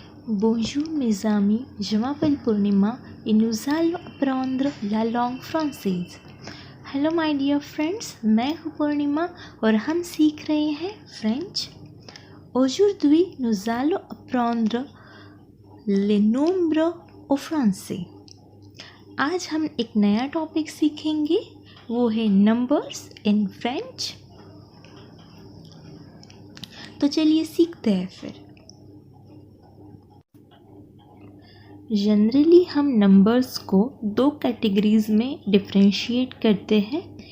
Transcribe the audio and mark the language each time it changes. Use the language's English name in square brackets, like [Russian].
[French] Bonjour mes amis, je m'appelle Purnima et nous allons apprendre la langue française. [English] Hello my dear friends, [Hindi] मैं हूँ पूर्णिमा और हम सीख रहे हैं French. [French] Aujourd'hui, nous allons apprendre les nombres au français. [Hindi] आज हम एक नया टॉपिक सीखेंगे, वो है नंबर्स इन फ्रेंच. तो चलिए सीखते हैं फिर. जनरली हम नंबर्स को दो कैटेगरीज में डिफरेंशिएट करते हैं.